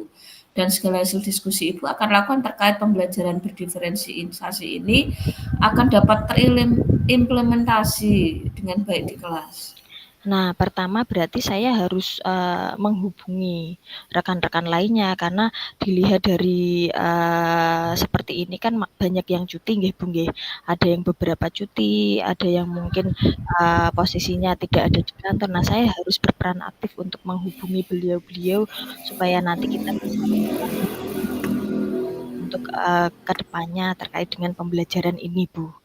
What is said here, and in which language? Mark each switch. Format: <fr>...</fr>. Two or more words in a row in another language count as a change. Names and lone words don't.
<id>Dan segala hasil diskusi Ibu akan lakukan terkait pembelajaran berdiferensiasi ini akan dapat terimplementasi dengan baik di kelas. Nah, pertama berarti saya harus, menghubungi rekan-rekan lainnya karena dilihat dari, seperti ini kan banyak yang cuti nggih, Bu, nggih. Ada yang beberapa cuti, ada yang mungkin, posisinya tidak ada di kantor. Nah, saya harus berperan aktif untuk menghubungi beliau-beliau supaya nanti kita bisa untuk, ke depannya terkait dengan pembelajaran ini, Bu.</id>